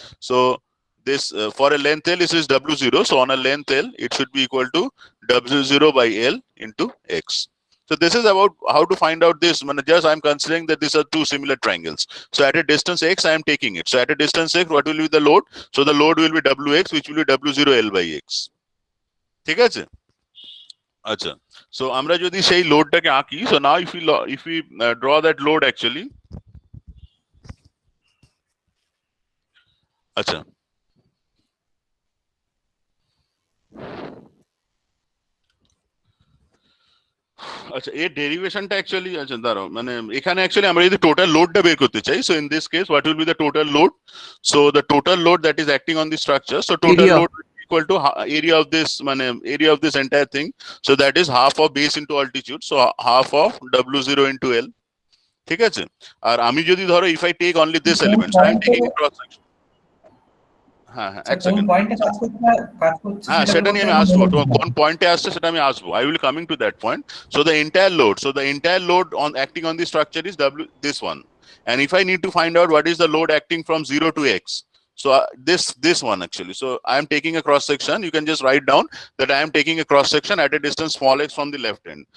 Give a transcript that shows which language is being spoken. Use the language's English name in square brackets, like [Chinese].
[English] So this for a length L, this is W0. So on a length L, it should be equal to W0 by L into X. So this is about how to find out this. Just I'm considering that these are two similar triangles. So at a distance X, I am taking it. So at a distance X, what will be the load? So the load will be Wx, which will be W0 L by X. [Bangla] ঠিক আছে? আচ্ছা, so আমরা যদি সেই লোডটাকে আঁকি, [English] so now if we draw that load actually, [Bangla] আচ্ছা, আচ্ছা এর ডেরিভেশনটা অ্যাকচুয়ালি, আচ্ছা দাঁড়াও, মানে এখানে অ্যাকচুয়ালি আমরা যদি টোটাল লোডটা বের করতে চাই, [English] So in this case what will be the total load? So the total load that is acting on the structure, so total Area. Load equal to area of this, [Bangla] মানে [English] area of this entire thing, so that is half of base into altitude, so half of W0 into L. [Bangla] ঠিক আছে? আর আমি যদি ধরো [English] if I take only this element, so I am taking a cross section. [Bangla] হ্যাঁ হ্যাঁ, এক কোন second. পয়েন্টে কাজ করছে হ্যাঁ সেটা নিয়ে আমি আসবো, তোমার কোন পয়েন্টে আসছে সেটা আমি আসবো, [English] I will coming to that point. So the entire load on acting on the structure is W, this one. And if I need to find out what is the load acting from 0 to X, so this one actually, so I am taking a cross section, you can just write down that I am taking a cross section at a distance small x from the left end.